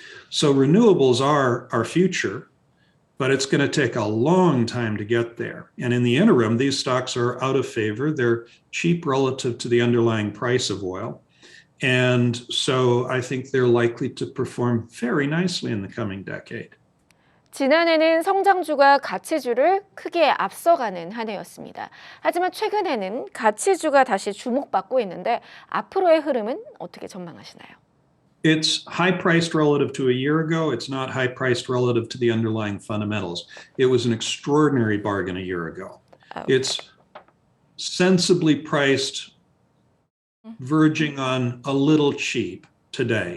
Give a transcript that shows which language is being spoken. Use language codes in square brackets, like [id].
[en] So renewables are our future, but it's going to take a long time to get there. And in the interim, these stocks are out of favor. They're cheap relative to the underlying price of oil. And so I think they're likely to perform very nicely in the coming decade. [ko] 지난해는 성장주가 가치주를 크게 앞서가는 한 해였습니다. 하지만 최근에는 가치주가 다시 주목받고 있는데 앞으로의 흐름은 어떻게 전망하시나요? [en] It's high-priced relative to a year ago. It's not high-priced relative to the underlying fundamentals. It was an extraordinary bargain a year ago. It's sensibly priced, verging on a little cheap today.